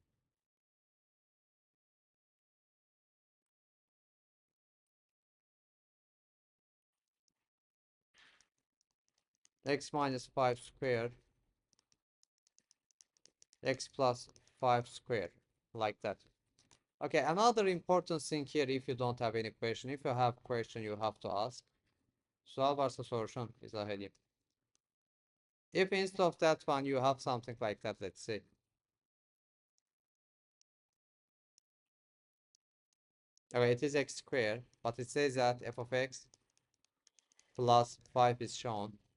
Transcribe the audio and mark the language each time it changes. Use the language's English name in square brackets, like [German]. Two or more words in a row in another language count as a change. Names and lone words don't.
[English] X minus 5 squared, x plus 5 squared, like that. Okay, another important thing here, if you don't have any question, if you have question, you have to ask. [Azerbaijani] Sual varsa soruşun, izah edeyim. [English] If instead of that one, you have something like that, let's say. Okay, it is x squared, but it says that f of x plus 5 is shown.